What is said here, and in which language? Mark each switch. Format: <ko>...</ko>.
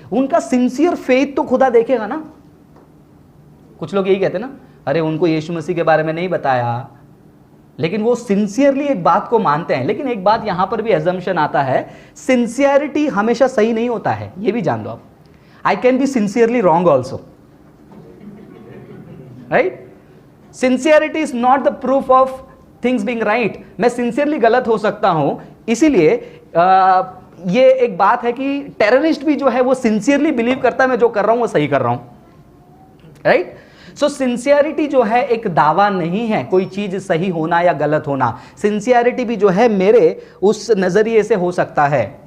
<hi>उनका sincere faith तो खुदा देखेगा ना। कुछ लोग यही कहते ना, अरे उनको यीशु मसीह के बारे में नहीं बताया, लेकिन वो सिंसियरली एक बात को मानते हैं। लेकिन एक बात यहां पर भी एजम्पशन आता है, सिंसियरिटी हमेशा सही नहीं होता है, ये भी जान लो आप।</hi> <en>I can be sincerely wrong also, right? Sincerity is not the proof of things being right.</en> <hi>मैं sincerely गलत हो सकता हूं, इसीलिए ये एक बात है कि टेररिस्ट भी जो है वो sincerely बिलीव करता है मैं जो कर रहा हूं वो सही कर रहा हूं, right? So sincerity जो है एक दावा नहीं है कोई चीज सही होना या गलत होना। sincerity भी जो है मेरे उस नजरिए से हो सकता है।</hi>